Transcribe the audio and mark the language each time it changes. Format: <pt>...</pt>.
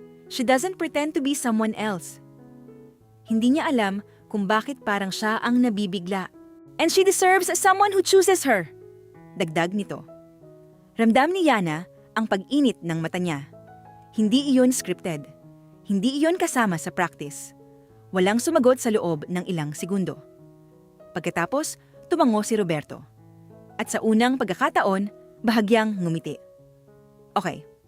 <en>She doesn't pretend to be someone else.</en> <tl>Hindi niya alam kung bakit parang siya ang nabibigla.</tl> <en>And she deserves someone who chooses her.</en> <tl>Dagdag nito. Ramdam ni Yana ang pag-init ng mata niya. Hindi iyon scripted. Hindi iyon kasama sa practice. Walang sumagot sa loob ng ilang segundo. Pagkatapos, tumango si Roberto. At sa unang pagkakataon, bahagyang ngumiti. Okay.</tl>